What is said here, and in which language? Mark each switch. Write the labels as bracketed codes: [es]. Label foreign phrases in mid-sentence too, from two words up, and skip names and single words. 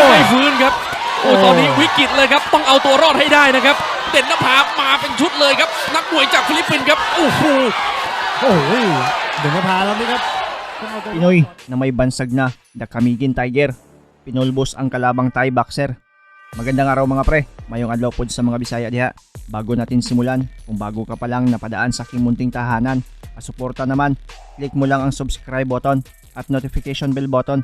[th] ฟื้นครับโอ้ตอนนี้วิกฤตเลยครับต้องเอาตัวรอดให้ได้นะครับเด่นนภามาเป็นชุดเลยครับนักมวยจากฟิลิปปินส์ครับโอ้โห เด่นนภาแล้วนี่ครับ [tl] Pinoy na may bansag na The Camiguin Tiger, pinulbos ang kalabang [en] Thai boxer. [tl] Magandang araw mga pre, [ceb] mayong adlaw pod sa mga Bisaya diha. [tl] Bago natin simulan, kung bago ka pa lang napadaan sa aking munting tahanan, pasuporta naman, click mo lang ang [en] subscribe button [tl] at [en] notification bell button.